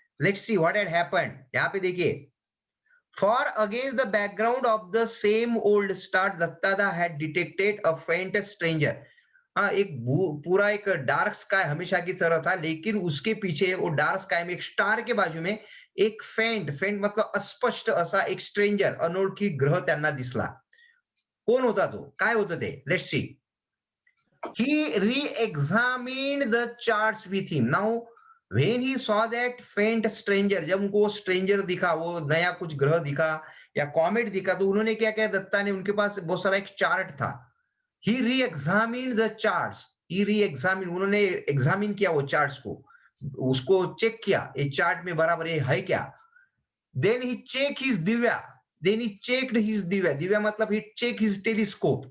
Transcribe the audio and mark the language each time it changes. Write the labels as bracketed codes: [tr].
[en] Let's see what had happened. [hi] यहाँ पे देखिए, [en] For against the background of the same old star दत्तादा had detected a faint stranger. [hi] हाँ, एक पूरा एक डार्क स्काय हमेशा की तरह था, लेकिन उसके पीछे वो डार्क स्काय में एक स्टार के बाजू में एक फेंट मतलब [mr] अस्पष्ट असा एक स्ट्रेंजर, अनोळखी ग्रह त्यांना दिसला. कोण होता तो? काय होतं ते? [en] Let's see. He re-examined the charts with him. Now when he saw that faint stranger, [hi] जब उनको स्ट्रेंजर दिखा, वो नया कुछ ग्रह दिखा या कॉमेट दिखा, तो उन्होंने क्या किया? दत्ता ने, उनके पास बहुत सारा एक चार्ट था. [en] He re-examined the charts. He re-examined, [hi] उन्होंने एग्जामिन किया वो चार्ट्स को, उसको चेक किया, ये चार्ट में बराबर ये है क्या. [en] Then he checked his दिव्या. Then he checked his दिव्या. [hi] Divya मतलब [en] he checked his telescope.